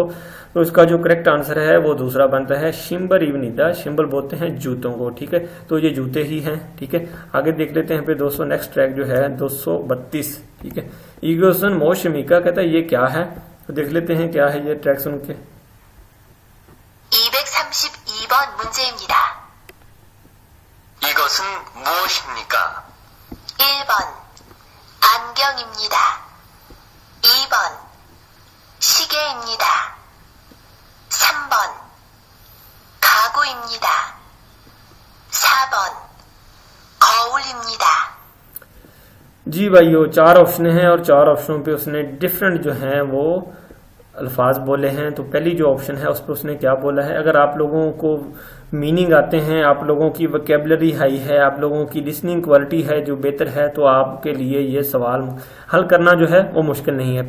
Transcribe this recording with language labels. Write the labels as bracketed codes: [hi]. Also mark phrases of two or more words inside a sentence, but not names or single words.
[ur] تو اس کا جو [en] correct answer [ur] ہے وہ دوسرا بنتا ہے [ko] 신발입니다, [ur] شمبر بولتے ہیں جوتوں کو، ٹھیک ہے. تو یہ جوتے ہی ہیں، ٹھیک ہے. آگے دیکھ لیتے ہیں پھر دوستو [en] next track [ur] جو ہے 232، ٹھیک ہے. [ko] 이것은 무엇입니까 [ur] کہتا ہے یہ کیا ہے، تو دیکھ لیتے ہیں کیا ہے یہ ٹریک سن کے. [ko] 232번 문제입니다. 이것은 무엇입니까? 1번 안경입니다. 2번 시계입니다. 3번 가구입니다. 4번 거울입니다. [ur] جی بھائیو، چار آپشن ہیں اور چار آپشنوں پے اس نے ڈفرنٹ جو ہیں وہ الفاظ بولے ہیں. تو پہلی جو آپشن ہے اس پر اس نے کیا بولا ہے، اگر آپ لوگوں کو مینِنگ آتے ہیں، آپ لوگوں کی [en] vocabulary high [ur] ہے، آپ لوگوں کی [en] listening quality [ur] ہے جو بہتر ہے، تو آپ کے لیے یہ سوال حل کرنا جو ہے وہ مشکل نہیں ہے.